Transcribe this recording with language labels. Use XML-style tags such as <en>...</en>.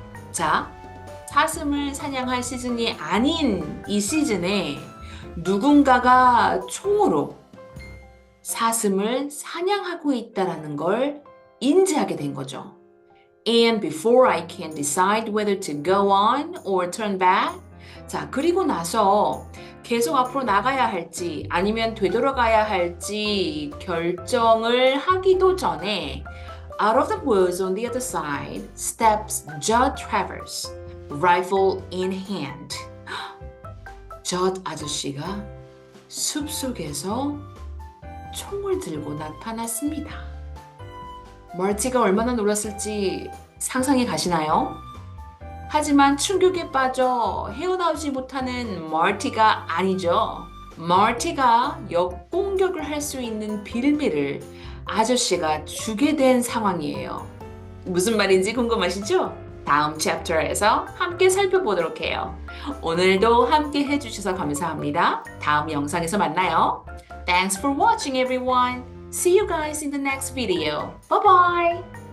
<ko>자, 사슴을 사냥할 시즌이 아닌 이 시즌에 누군가가 총으로 사슴을 사냥하고 있다라는 걸 인지하게 된 거죠.</ko> <en>And before I can decide whether to go on or turn back,</en> <ko>자, 그리고 나서 계속 앞으로 나가야 할지 아니면 되돌아가야 할지 결정을 하기도 전에</ko> <en>out of the woods on the other side steps Judd Travers, rifle in hand.</en> <ko>Judd 아저씨가 숲속에서 총을 들고 나타났습니다. 멀티가 얼마나 놀랐을지 상상이 가시나요? 하지만 충격에 빠져 헤어나오지 못하는 멀티가 아니죠. 멀티가 역공격을 할 수 있는 빌미를 아저씨가 주게 된 상황이에요. 무슨 말인지 궁금하시죠? 다음 챕터에서 함께 살펴보도록 해요. 오늘도 함께 해주셔서 감사합니다. 다음 영상에서 만나요.</ko> <en>Thanks for watching everyone. See you guys in the next video. Bye bye!</en>